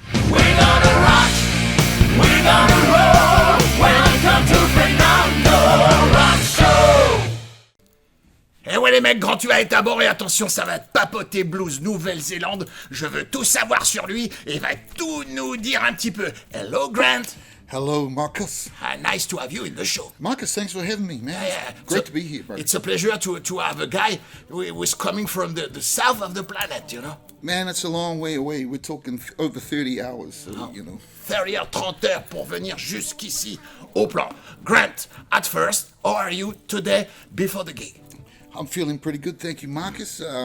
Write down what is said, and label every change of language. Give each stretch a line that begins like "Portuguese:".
English: We're gonna rock, we're gonna roll, welcome to Fernando Rock Show!
French: Eh ouais les mecs, grand Haua est à bord et attention, ça va papoter blues Nouvelle-Zélande. Je veux tout savoir sur lui et il va tout nous dire un petit peu.
English: Hello Grant. Hello, Marcus. Nice to have you in the show. Marcus, thanks for having me, man. Great to be here, brother. It's a pleasure to have a guy who is coming from the south of the planet, you know. Man, it's a long way away. We're talking over 30 hours, so, you know.
French: 30 heures, 30 heures pour venir jusqu'ici au plan.
English: Grant, at first, how are you today before the gig? I'm feeling pretty good, thank you, Marcus.